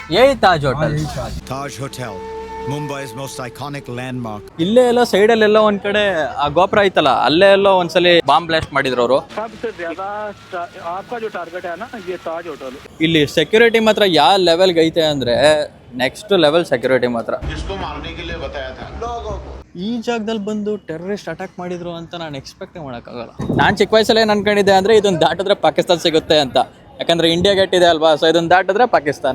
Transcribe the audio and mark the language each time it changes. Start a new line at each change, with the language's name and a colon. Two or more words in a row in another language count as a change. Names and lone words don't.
Hindi: यही ताज होटल.
English: Taj Hotel, Mumbai's most iconic landmark.
Kannada: ಇಲ್ಲೇ ಎಲ್ಲ ಸೈಡಲ್ಲೆಲ್ಲ ಒಂದ್ ಕಡೆ ಆ ಗೋಪುರ ಐತಲ್ಲ ಅಲ್ಲೇ ಎಲ್ಲೋ ಒಂದ್ಸಲಿ
English: bomb blast
Kannada: ಮಾಡಿದ್ರು ಅವರು.
Hindi: सबसे ज्यादा आपका जो टारगेट है ना ये ताज होटल.
Kannada: ಇಲ್ಲಿ ಸೆಕ್ಯೂರಿಟಿ ಮಾತ್ರ ಯಾವ ಲೆವೆಲ್ಗೆ ಐತೆ ಅಂದ್ರೆ
English: next level security
Kannada: ಮಾತ್ರ. ಈ ಜಾಗದಲ್ಲಿ ಬಂದು
English: terrorist attack
Kannada: ಮಾಡಿದ್ರು ಅಂತ ನಾನು ಎಕ್ಸ್ಪೆಕ್ಟ್ ಮಾಡೋಕ್ಕಾಗಲ್ಲ. ನಾನು ಚಿಕ್ಕ ವಯಸ್ಸಲ್ಲಿ ಏನು ಅನ್ಕೊಂಡಿದ್ದೆ ಅಂದರೆ ಇದೊಂದು ದಾಟಿದ್ರೆ ಪಾಕಿಸ್ತಾನ ಸಿಗುತ್ತೆ ಅಂತ, ಯಾಕಂದರೆ ಇಂಡಿಯಾ ಗೇಟ್ ಇದೆ ಅಲ್ವಾ, ಸೊ ಇದೊಂದು ದಾಟಿದ್ರೆ ಪಾಕಿಸ್ತಾನ.